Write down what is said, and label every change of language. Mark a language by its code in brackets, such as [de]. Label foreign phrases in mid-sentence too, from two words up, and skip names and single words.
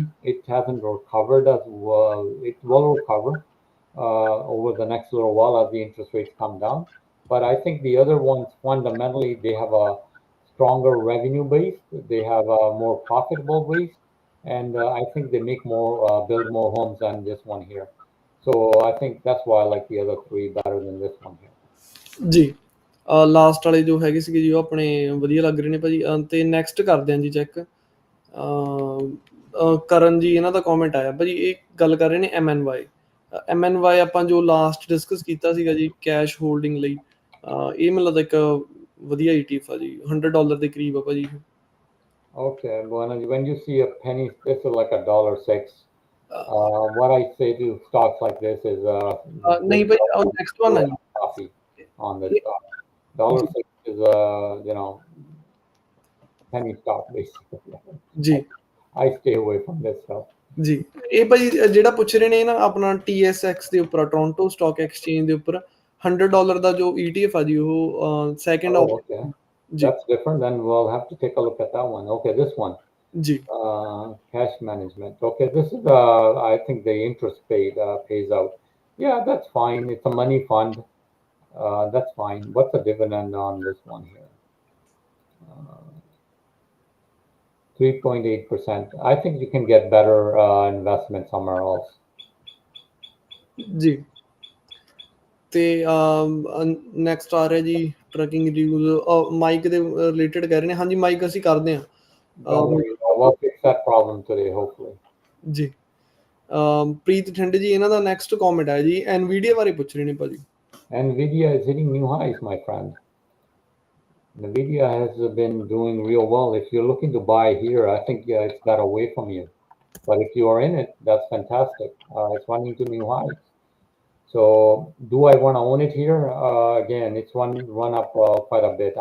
[en] It hasn't recovered as well. It will recover over the next little while as the interest rates come down. But I think the other ones, fundamentally, they have a stronger revenue base. They have a more profitable base. And I think they build more homes than this one here. So I think that's why I like the other three better than this one here. [pa] ਜੀ। ਲਾਸਟ ਵਾਲੇ ਜੋ ਹੈਗੇ ਸੀਗੇ ਜੀ ਉਹ ਆਪਣੇ ਵਧੀਆ ਲੱਗ ਰਹੇ ਨੇ ਭਾਜੀ। ਤੇ ਨੈਕਸਟ ਕਰਦੇ ਹਾਂ ਜੀ ਚੈੱਕ, ਕਰਨ ਜੀ, ਇਹਨਾਂ ਦਾ ਕਮੈਂਟ ਆਇਆ ਭਾਜੀ, ਇਹ ਗੱਲ ਕਰ ਰਹੇ ਨੇ MNY ਆਪਾਂ ਜੋ [en] last discuss [pa] ਕੀਤਾ ਸੀਗਾ ਜੀ [en] cash holding [pa] ਲਈ, ਇਹ ਮੈਨੂੰ ਲੱਗਦਾ ਇੱਕ ਵਧੀਆ ETF ਆ ਜੀ, $100 ਦੇ ਕਰੀਬ ਆ ਭਾਜੀ। [en] Okay, when you see a penny, this is like $1.06. What I say to stocks like this is [pa] ਨਹੀਂ ਭਾਈ, [en] next one [pa] ਹੈ ਜੀ [en] coffee on this stock. $1.06 is penny stock basically. [pa] ਜੀ। [en] I stay away from this stuff. [pa] ਜੀ। ਇਹ ਭਾਜੀ ਜਿਹੜਾ ਪੁੱਛ ਰਹੇ ਨੇ ਨਾ ਆਪਣਾ TSX ਦੇ ਉੱਪਰ, ਟੋਰਾਂਟੋ ਸਟਾਕ ਐਕਸਚੇਂਜ ਦੇ ਉੱਪਰ $100 ਦਾ ਜੋ ETF ਆ ਜੀ, ਉਹ ਸੈਕਿੰਡ [en] okay. That's different. Then we'll have to take a look at that one. Okay, this one. [pa] ਜੀ। [en] Cash management. Okay, this is I think the interest pays out. Yeah, that's fine. It's a money fund. That's fine. What's the dividend on this one here? 3.8%. I think you can get better investment somewhere else. [pa] ਜੀ। ਤੇ ਨੈਕਸਟ ਆ ਰਿਹਾ ਜੀ [en] trucking reviews, [pa] ਮਾਈਕ ਦੇ ਰਿਲੇਟਡ ਕਹਿ ਰਹੇ ਨੇ। ਹਾਂਜੀ ਮਾਈਕ ਅਸੀਂ ਕਰਦੇ ਹਾਂ। [en] We'll fix that problem today, hopefully. [pa] ਜੀ। ਪ੍ਰੀਤ ਠੰਡ ਜੀ ਇਹਨਾਂ ਦਾ [en] next comment [pa] ਹੈ ਜੀ Nvidia ਬਾਰੇ ਪੁੱਛ ਰਹੇ ਨੇ ਭਾਜੀ। [en] Nvidia is hitting new highs, my friend. Nvidia has been doing real well. If you're looking to buy here, I think it's got away from you. But if you are in it, that's fantastic. It's running to new highs. So do I want to own it here? Again, it's run up quite a bit.